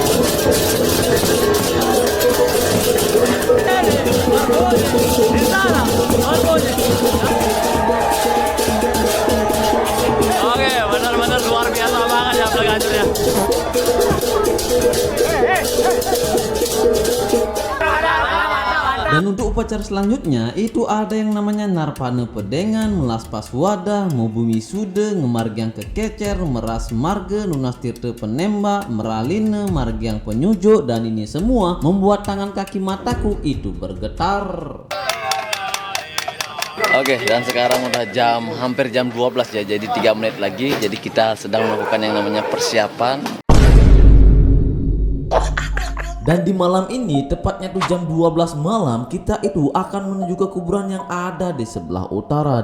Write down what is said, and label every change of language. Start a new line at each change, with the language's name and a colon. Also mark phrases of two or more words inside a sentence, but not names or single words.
Indonesian: Oke, benar-benar luar biasa banget ya beleganjurnya. Dan untuk upacara selanjutnya itu ada yang namanya Narpane Pedengan, Melaspas Wadah, Mobumi Sude, Ngemargiang Kekecer, Meras Marge, Nunas Tirte Penembak, Meraline, Margiang Penyujuk, dan ini semua membuat tangan kaki mataku itu bergetar. Oke, dan sekarang udah hampir jam 12 ya, jadi 3 menit lagi. Jadi kita sedang melakukan yang namanya persiapan. Dan di malam ini, tepatnya tuh jam 12 malam, kita itu akan menuju ke kuburan yang ada di sebelah utara.